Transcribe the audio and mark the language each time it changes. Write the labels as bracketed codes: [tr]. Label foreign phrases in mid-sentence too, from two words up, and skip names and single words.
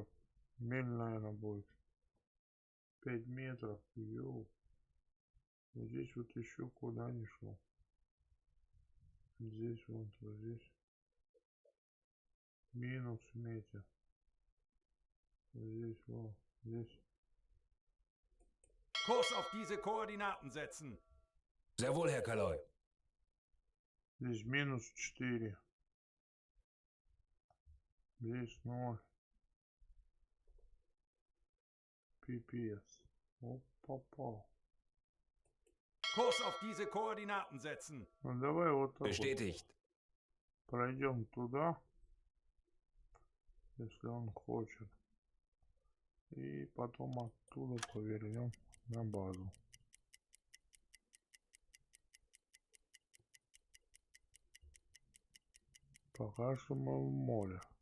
[ru] Миль, наверное, будет. 5 метров. Йоу. Здесь вот еще куда не шел. Здесь вот здесь. Минус метя. Здесь вот. Здесь. [de] Kurs auf diese Koordinaten setzen. Sehr wohl, Herr Kaloi. [ru] Здесь минус 4. Здесь 0. Пипец. Оп, попал. [de] Kurs auf diese Koordinaten setzen. [ru] Ну давай вот так вот [de] Bestätigt. [ru] пройдем туда, если он хочет. И потом оттуда повернем на базу. Пока что мы в море.